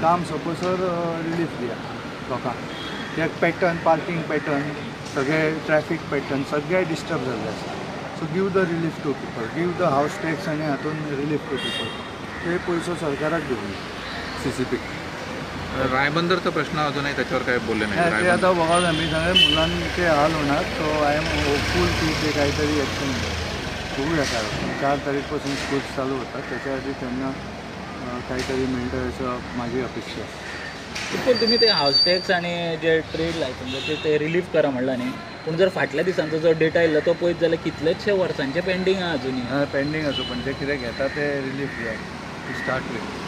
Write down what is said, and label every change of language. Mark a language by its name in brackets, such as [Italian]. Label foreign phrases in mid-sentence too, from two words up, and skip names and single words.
[Konkani] काम सोंपसर रिलीफ दिया लोकांक. एक पॅटर्न [English] parking pattern [Konkani] सगळे [English] traffic pattern [Konkani] सगळे डिस्टर्ब जाल्ले आसा. [English] so give the relief to people, give the house tax [Konkani] आनी हातून [English] relief to people. [Konkani] ते पयसो सरकाराक दिवंक CCP. [Marathi] रायबंदरचा प्रश्न अजूनही त्याच्यावर काय बोलले ते नाही. आतां बघा मी सगळे मुलांचे हाल होणार. [English] so I am hopeful [Marathi] की ते काहीतरी ॲक्शन बघूया काय 4 तारीखपासून स्कूल्स चालू होतात त्याच्या आधी त्यांना काहीतरी मिळतं असं माझी अपेक्षा आहे. [Konkani] पूण तुमी ते हावस टॅक्स आनी जे [English] trade licence [Konkani] ते रिलीफ करा म्हणला न्ही, पूण जर फाटल्या दिसांचो जो डेटा येयल्लो तो पळयत जाल्यार कितलेशे वर्सांचे पेंडींग आहा अजुनी. पेंडींग आसूं पण ते कितें घेता ते रिलीफ दिया [English] to start with.